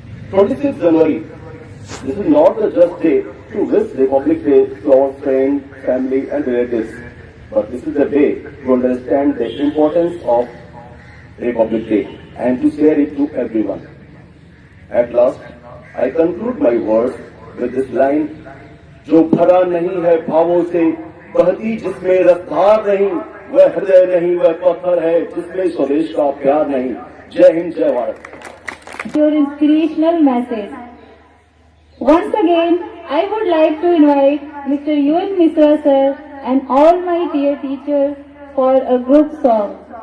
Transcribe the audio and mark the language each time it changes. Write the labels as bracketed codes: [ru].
[en] 26th January, this is not the just day to wish Republic Day to our friends, family and relatives, but this is the day to understand the importance of Republic Day and to share it to everyone. At last, I conclude my words with this line, [hi] जो भरा नहीं है भावों से, बहती जिसमें रफ्तार नहीं, वह हृदय नहीं, वह पत्थर है जिसमें स्वदेश का प्यार नहीं. जय हिंद, जय Bharat. [en] Your inspirational message. Once again, I would like to invite Mr. UN Misra sir and all my dear teachers for a group song.